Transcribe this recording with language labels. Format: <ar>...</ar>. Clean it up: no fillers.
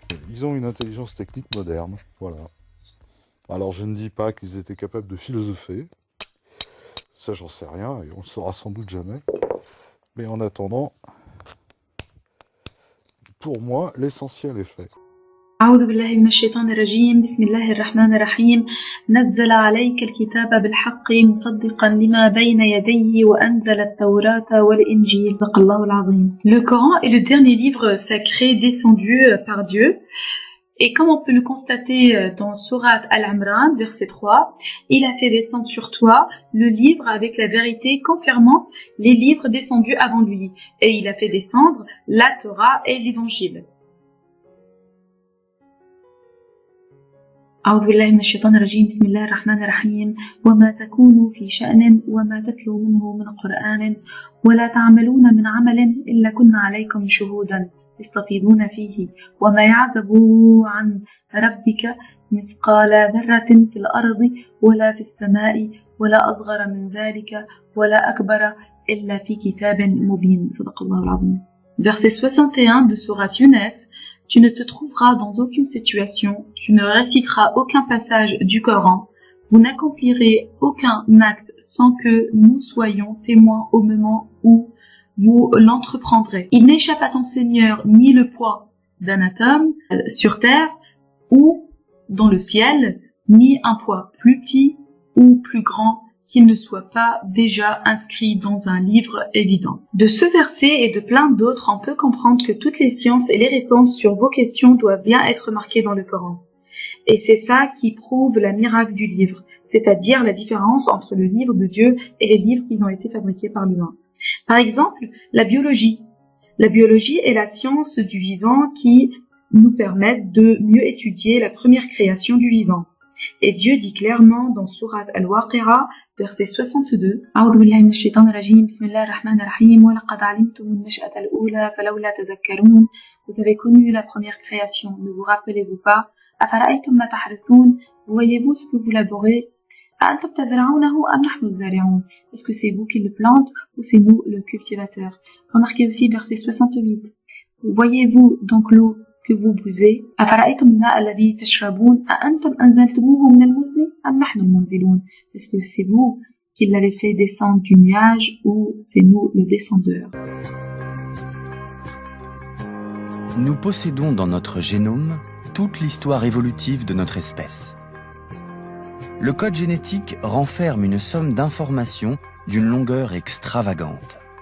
<fr>Ils ont une intelligence technique moderne, voilà. Alors je ne dis pas qu'ils étaient capables de philosopher, ça j'en sais rien et on le saura sans doute jamais. Mais en attendant, pour moi, l'essentiel est fait.</fr> <ar>أعوذ بالله من الشيطان الرجيم بسم الله الرحمن الرحيم نزل عليك الكتاب بالحق مصدقا لما بين يديه وأنزل التوراة والإنجيل صدق الله العظيم.</ar> <fr>Le Coran est le dernier livre sacré descendu par Dieu. Et comme on peut le constater dans Sourate Al-Imran, verset 3, il a fait descendre sur toi le livre avec la vérité confirmant les livres descendus avant lui. Et il a fait descendre la Torah et l'Évangile.</fr> <ar>أعوذ بالله من الشيطان الرجيم بسم الله الرحمن الرحيم وما تكونوا في شأن وما تتلو منه من قرآن ولا تعملون من عمل إلا كنا عليكم شهودا تستفيضون فيه وما يعزب عن ربك مثقال ذرة في الأرض ولا في السماء ولا أصغر من ذلك ولا أكبر إلا في كتاب مبين صدق الله العظيم.</ar> <fr>Verset 61 de Sourate Younes. Tu ne te trouveras dans aucune situation, tu ne réciteras aucun passage du Coran, vous n'accomplirez aucun acte sans que nous soyons témoins au moment où vous l'entreprendrez. Il n'échappe à ton Seigneur ni le poids d'un atome sur terre ou dans le ciel, ni un poids plus petit ou plus grand qu'il ne soit pas déjà inscrit dans un livre évident. De ce verset et de plein d'autres, on peut comprendre que toutes les sciences et les réponses sur vos questions doivent bien être marquées dans le Coran. Et c'est ça qui prouve la miracle du livre, c'est-à-dire la différence entre le livre de Dieu et les livres qui ont été fabriqués par l'humain. Par exemple, la biologie. La biologie est la science du vivant qui nous permet de mieux étudier la première création du vivant. Et Dieu dit clairement dans Sourate Al-Waqi'a, verset 62,</fr> <ar>أعوذ بالله من الشيطان الرجيم بسم الله الرحمن الرحيم ولقد علمتم النشأة الأولى فلولا تذكرون.</ar> <fr>Vous avez connu la première création, ne vous rappelez-vous pas?</fr> <ar>أفرأيتم ما تحرثون.</ar> <fr>Voyez-vous ce que vous labourez?</fr> <ar>أأنتم تزرعونه أم نحن الزارعون.</ar> <fr>Est-ce que c'est vous qui le plante ou c'est nous le cultivateur? Remarquez aussi verset 68. Voyez-vous donc l'eau que vous buvez.</fr> <ar>أفرأيتم الماء الذي تشربون أأنتم أنزلتموه من المزن أم نحن المنزلون.</ar> <fr>Est-ce que c'est vous qui l'avez fait descendre du nuage ou c'est nous le descendeur? Nous possédons dans notre génome toute l'histoire évolutive de notre espèce. Le code génétique renferme une somme d'informations d'une longueur extravagante.</fr>